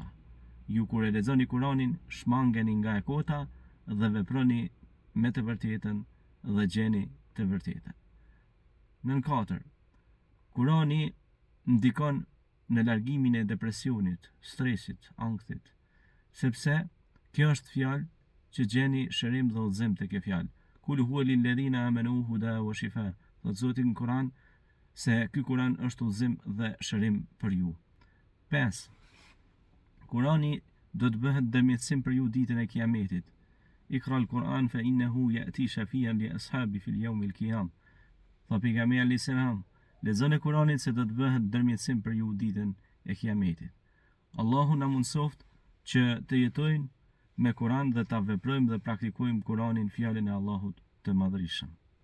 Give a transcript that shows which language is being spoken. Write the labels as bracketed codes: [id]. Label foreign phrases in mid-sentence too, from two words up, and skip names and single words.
[sq] Ju kur e lexoni Kuranin, shmangeni nga e kota dhe veproni me të vërtetën dhe gjeni të vërtetën. 4. Kurani ndikon në largimin e depresionit, stresit, ankthit, sepse kjo është fjalë që gjeni shërim dhe udhëzim tek e fjalë. [ar] قل هو للذين آمنوا هدى وشفاء. [sq] Thot Zoti në Kuran se ky Kuran është udhëzim dhe shërim për ju. 5. Kurani do të bëhet dërmjetësim për ju ditën e Kiametit. [ar] اقرأ القرآن فإنه يأتي شفيعا لأصحابه في يوم القيامة. [sq] Tha pejgamberi [ar] عليه السلام: [sq] lexoni Kuranin se do të bëhet dërmjetësim për ju ditën e Kiametit. Allahu na mundsoft që të jetojmë me Kuran dhe ta veprojmë dhe praktikojmë Kuranin, fjalën e Allahut të Madhërisëm.